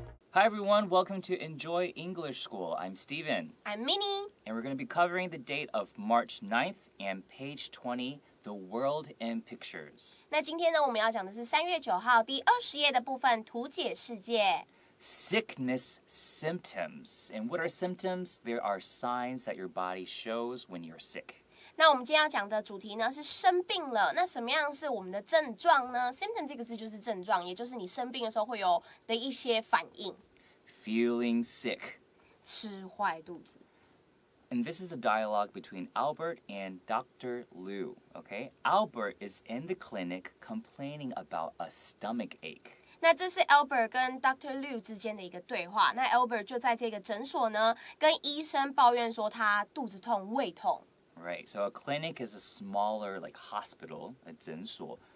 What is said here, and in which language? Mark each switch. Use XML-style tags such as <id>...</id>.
<en>Hi everyone, welcome to Enjoy English School. I'm Steven. I'm Minnie. And we're going to be covering the date of March 9th and page 20, The World in Pictures.</en> <zh>那今天呢，我们要讲的是3月9号第20页的部分，图解世界。</zh> <en>Sickness symptoms. And what are symptoms? There are signs that your body shows when you're sick.</en> <zh>那我们今天要讲的主题呢是生病了，那什么样是我们的症状呢？ Symptom 这个字就是症状，也就是你生病的时候会有的一些反应。</zh> <en>Feeling sick.</en> <zh>吃坏肚子。</zh> <en>And this is a dialogue between Albert and Dr. Liu, okay? Albert is in the clinic complaining about a stomach ache.</en> <zh>那这是 Albert 跟 Dr. Liu 之间的一个对话。那 Albert 就在这个诊所呢，跟医生抱怨说他肚子痛、胃痛。</zh> <en>Right, so a clinic is a smaller like hospital, a 诊所.</en>